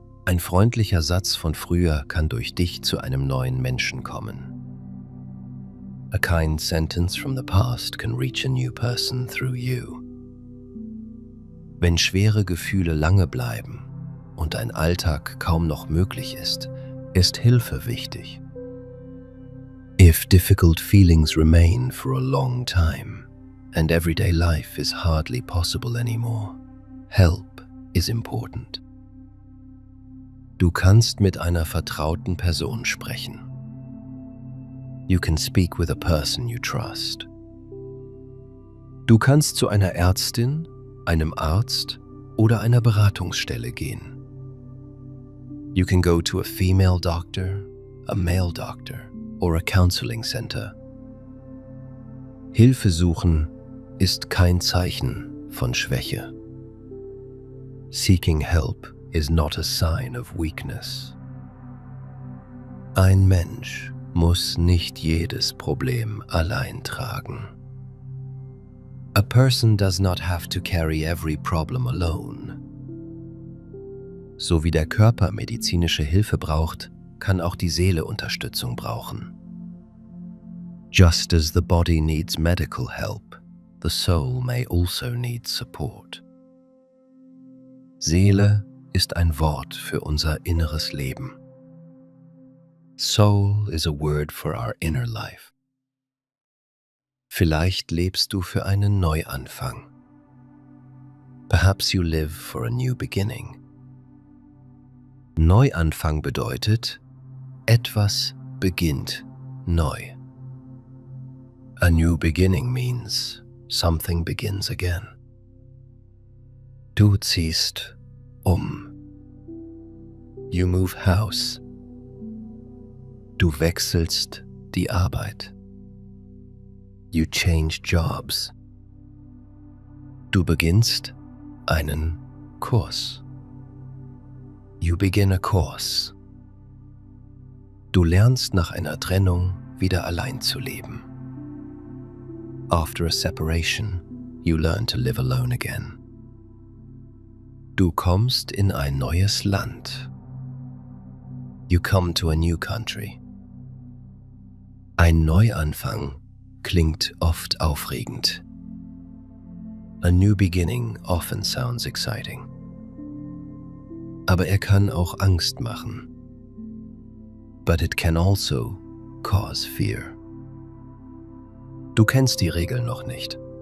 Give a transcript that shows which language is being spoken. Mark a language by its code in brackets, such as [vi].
[de] Ein freundlicher Satz von früher kann durch dich zu einem neuen Menschen kommen. [en] A kind sentence from the past can reach a new person through you. [de] Wenn schwere Gefühle lange bleiben und ein Alltag kaum noch möglich ist Hilfe wichtig. [en] If difficult feelings remain for a long time and everyday life is hardly possible anymore, help is important. [de] Du kannst mit einer vertrauten Person sprechen. [en] You can speak with a person you trust. [de] Du kannst zu einer Ärztin, einem Arzt oder einer Beratungsstelle gehen. [en] You can go to a female doctor, a male doctor or a counseling center. [de] Hilfe suchen ist kein Zeichen von Schwäche. [en] Seeking help is not a sign of weakness. [de] Ein Mensch muss nicht jedes Problem allein tragen. [en] A person does not have to carry every problem alone. [de] So wie der Körper medizinische Hilfe braucht, kann auch die Seele Unterstützung brauchen. [en] Just as the body needs medical help, the soul may also need support. [de] Seele ist ein Wort für unser inneres Leben. [en] Soul is a word for our inner life. [de] Vielleicht lebst du für einen Neuanfang. [en] Perhaps you live for a new beginning. [de] Neuanfang bedeutet, etwas beginnt neu. [en] A new beginning means something begins again. [de] Du ziehst um. [en] You move house. [de] Du wechselst die Arbeit. [en] You change jobs. [de] Du beginnst einen Kurs. [en] You begin a course. [de] Du lernst nach einer Trennung wieder allein zu leben. [en] After a separation, you learn to live alone again. [de] Du kommst in ein neues Land. [en] You come to a new country. [de] Ein Neuanfang klingt oft aufregend. [en] A new beginning often sounds exciting. [de] Aber er kann auch Angst machen. [en] But it can also cause fear. [de] Du kennst die Regeln noch nicht.